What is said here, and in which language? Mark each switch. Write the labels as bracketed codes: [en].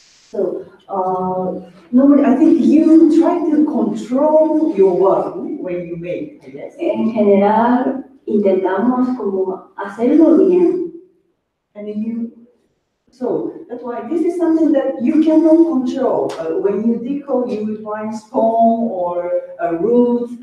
[en] So, normally I think you try to control your work when you make, yes? [es] En general, intentamos como hacerlo bien. [en] And so that's why this is something that you cannot control. When you decode, you will find stone or a root.